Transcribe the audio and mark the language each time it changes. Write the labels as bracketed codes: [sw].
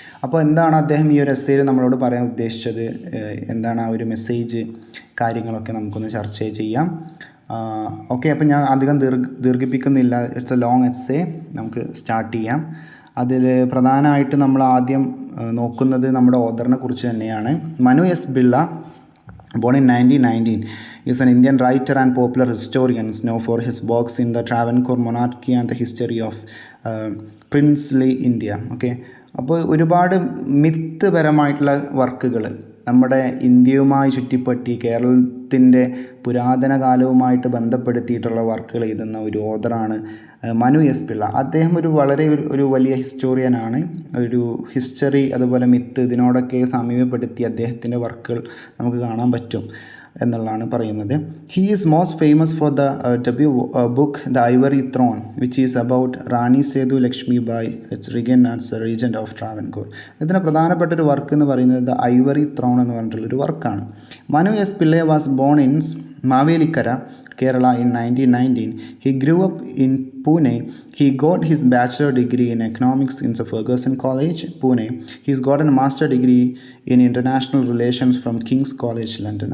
[ml] അപ്പോൾ എന്താണ് അദ്ദേഹം ഈ ഒരു എസ്സേയിൽ നമ്മളോട് പറയാൻ ഉദ്ദേശിച്ചത്, എന്താണ് ആ ഒരു മെസ്സേജ്, കാര്യങ്ങളൊക്കെ നമുക്കൊന്ന് ചർച്ച ചെയ്യാം. ഓക്കെ, അപ്പോൾ ഞാൻ അധികം ദീർഘിപ്പിക്കുന്നില്ല. [en] It's a long essay. [ml] നമുക്ക് സ്റ്റാർട്ട് ചെയ്യാം. അതിൽ പ്രധാനമായിട്ട് നമ്മൾ ആദ്യം നോക്കുന്നത് നമ്മുടെ ഓഥറിനെ കുറിച്ച് തന്നെയാണ്. [en] Manu S Pillai, born in 1919, is an Indian writer and popular historian known for his works in the Travancore monarchy and the history of princely India. [ml] Okay, അപ്പോൾ ഒരുപാട് മിത്ത് പരമായിട്ടുള്ള വർക്കുകൾ നമ്മുടെ ഇന്ത്യയുമായി ചുറ്റിപ്പറ്റി കേരളത്തിൻ്റെ പുരാതന കാലവുമായിട്ട് ബന്ധപ്പെടുത്തിയിട്ടുള്ള വർക്കുകൾ എഴുതുന്ന ഒരു ഓഥറാണ് മനു എസ് പിള്ള. അദ്ദേഹം ഒരു വലിയ ഹിസ്റ്റോറിയനാണ്. ഒരു ഹിസ്റ്ററി അതുപോലെ മിത്ത് ഇതിനോടൊക്കെ സമീപപ്പെടുത്തി അദ്ദേഹത്തിൻ്റെ വർക്കുകൾ നമുക്ക് കാണാൻ പറ്റും എന്നുള്ളതാണ് പറയുന്നത്. [en] He is most famous for the debut book the ivory throne, which is about Rani Sethu Lakshmi Bayi reigned as regent of Travancore. [ml] ഇതിന് പ്രധാനപ്പെട്ട ഒരു വർക്ക് എന്ന് പറയുന്നത് ദ ഐവറി ത്രോൺ എന്ന് പറഞ്ഞിട്ടുള്ളൊരു വർക്കാണ്. [en] Manu S Pillai was born in Mavelikara, Kerala in 1919. He grew up in Pune. He got his bachelor degree in economics in the Fergusson College, Pune. He's got a master degree in international relations from King's College, London.